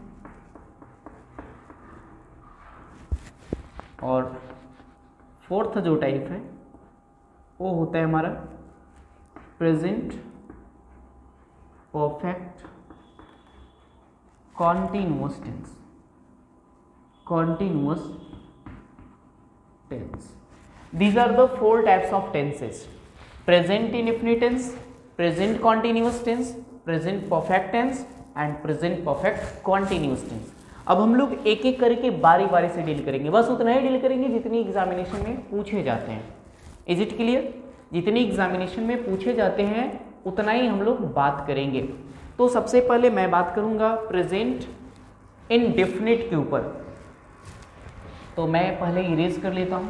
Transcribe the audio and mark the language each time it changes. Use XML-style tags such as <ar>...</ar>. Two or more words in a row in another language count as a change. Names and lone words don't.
<hi>और फोर्थ जो टाइप है वो होता है हमारा</hi> <en>present perfect continuous tense, continuous tense. These are the 4 types of tenses: present indefinite tense, present continuous tense, present perfect tense and present perfect continuous tense।</en> <hi>अब हम लोग एक एक करके बारी बारी से डील करेंगे, बस उतना ही डील करेंगे जितनी एग्जामिनेशन में पूछे जाते हैं।</hi> <en>Is it clear?</en> <hi>जितनी एग्जामिनेशन में पूछे जाते हैं उतना ही हम लोग बात करेंगे। तो सबसे पहले मैं बात करूंगा</hi> <en>present indefinite</en> <hi>के ऊपर, तो मैं पहले इरेज कर लेता हूं।</hi>